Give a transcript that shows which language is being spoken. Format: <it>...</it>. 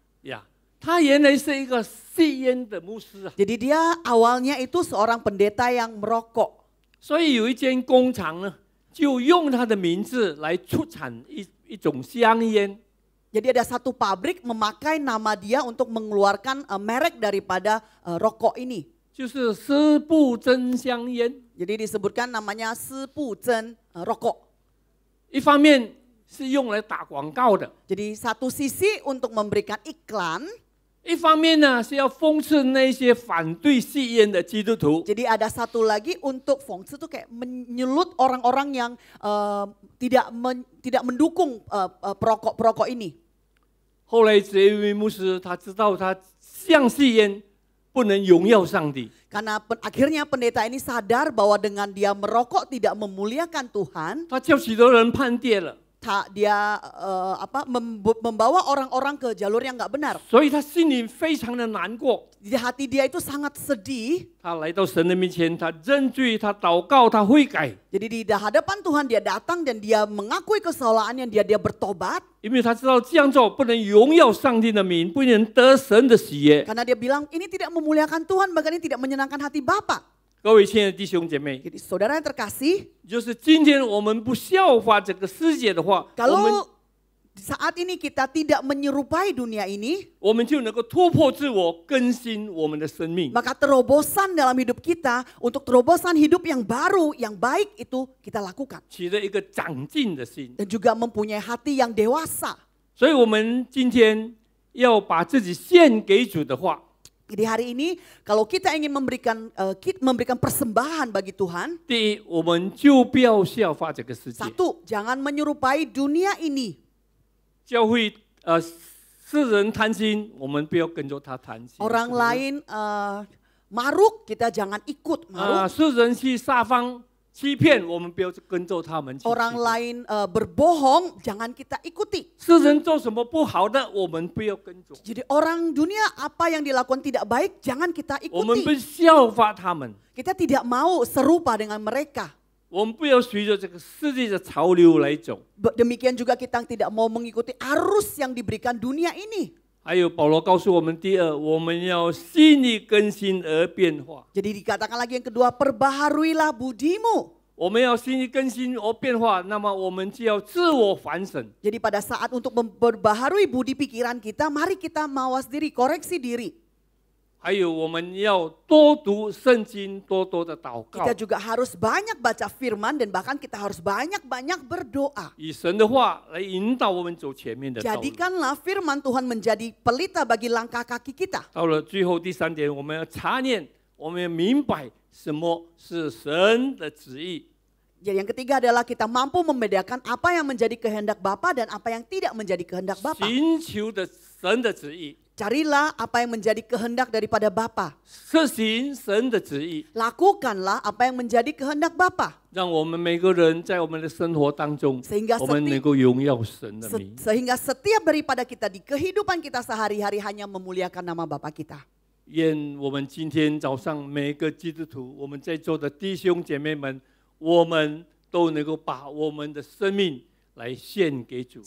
<zh>呀，他原来是一个吸烟的牧师啊，</zh> <id>Jadi dia awalnya itu seorang pendeta yang merokok.</id> <zh>所以有一间工厂呢，就用他的名字来出产一种香烟。</zh> <id>Jadi ada satu pabrik memakai nama dia untuk mengeluarkan merek daripada rokok ini.</id> <zh>就是施布真香烟。</zh> <id>Jadi disebutkan namanya Sepuzen rokok.</id> <zh>一方面是用来打广告的，</zh> <id>Jadi satu sisi untuk memberikan iklan,</id> <zh>一方面呢是要讽刺那些反对吸烟的基督徒。</zh> <id>jadi ada satu lagi untuk fungsi itu kayak menyulut orang-orang yang tidak mendukung perokok-perokok ini.</id> <zh>后来这一位牧师他知道他像吸烟不能荣耀上帝，</zh> <id>Karena akhirnya pendeta ini sadar bahwa dengan dia merokok tidak memuliakan Tuhan,</id> <zh>他叫许多人叛变了，</zh> <id>dia membawa orang-orang ke jalur yang nggak benar.</id> <zh>所以他心里非常的难过。</zh> <id>Di hati dia itu sangat sedih.</id> <zh>他来到神的面前，他认罪，他祷告，他悔改，</zh> <id>Jadi di hadapan Tuhan dia datang dan dia mengakui kesalahannya, dia bertobat.</id> <zh>因为他知道这样做不能荣耀上帝的名，不能得神的喜悦。</zh> <id>Karena dia bilang ini tidak memuliakan Tuhan, bahkan ini tidak menyenangkan hati Bapa.</id> <zh>各位亲爱的弟兄姐妹，</zh> <id>Jadi saudara yang terkasih,</id> <zh>就是今天我们不效法这个世界的话，</zh> <id>kalau saat ini kita tidak menyerupai dunia ini,</id> <zh>我们就能够突破自我，更新我们的生命。</zh> <id>maka terobosan dalam hidup kita untuk terobosan hidup yang baru, yang baik itu kita lakukan.</id> <zh>起了一个长进的心。</zh> <id>Dan juga mempunyai hati yang dewasa.</id> <zh>所以，我们今天要把自己献给主的话，</zh> <id>Jadi hari ini kalau kita ingin memberikan persembahan bagi Tuhan,</id> <zh>第一，我们就不要效法这个世界。</zh> <id>satu, jangan menyerupai dunia ini.</id> <zh>教会世人贪心，我们不要跟着他贪心。</zh> <id>Orang lain maruk, kita jangan ikut maruk.</id> <zh>世人去撒谎欺骗，我们不要跟着他们去欺骗。</zh> <id>Orang lain berbohong, jangan kita ikuti.</id> <zh>世人做什么不好的，我们不要跟着。</zh> <id>Jadi orang dunia apa yang dilakukan tidak baik, jangan kita</id> <zh>我们不</zh> <id>ikuti.</id> <zh>效法他们，</zh> <id>Kita tidak mau serupa dengan mereka.</id> <zh>我们不要随着这个世界的潮流来走。</zh> <id>Demikian juga kita tidak mau mengikuti arus yang diberikan dunia ini.</id> <zh>还有保罗告诉我们，第二，我们要心意更新而变化。</zh> <id>Jadi dikatakan lagi yang kedua, perbaharuilah budimu.</id> <zh>我们要心意更新而变化，那么我们就要自我反省。</zh> <id>Jadi pada saat untuk memperbaharui budi pikiran kita, mari kita mawas diri, koreksi diri.</id> <zh>还有我们要多读圣经，多多的祷告</zh> <id>Kita，juga harus banyak baca firman dan bahkan kita harus banyak-banyak berdoa.</id> <zh>以神的话来引导我们走前面的道路。</zh> <id>Jadikanlah firman Tuhan menjadi pelita bagi langkah kaki kita.</id> <zh>到了最后第三点，我们要查念，我们要明白什么是神的旨意。</zh> <id>Jadi yang ketiga adalah kita mampu membedakan apa yang menjadi kehendak Bapa dan apa yang tidak menjadi kehendak Bapa.</id> <zh>寻求的神的旨意，</zh> <id>Carilah apa yang menjadi kehendak daripada Bapa.</id> <zh>实行神的旨意，</zh> <id>Lakukanlah apa yang menjadi kehendak Bapa.</id> <zh>让我们每个人在我们的生活当中，</zh> <id>Sehingga</id> <zh>我们能够荣耀神的名。</zh> <id>Sehingga setiap daripada kita di kehidupan kita sehari-hari hanya memuliakan nama Bapa kita.</id> <zh>愿我们今天早上每个基督徒，我们在座的弟兄姐妹们，我们都能够把我们的生命来献给主。</zh>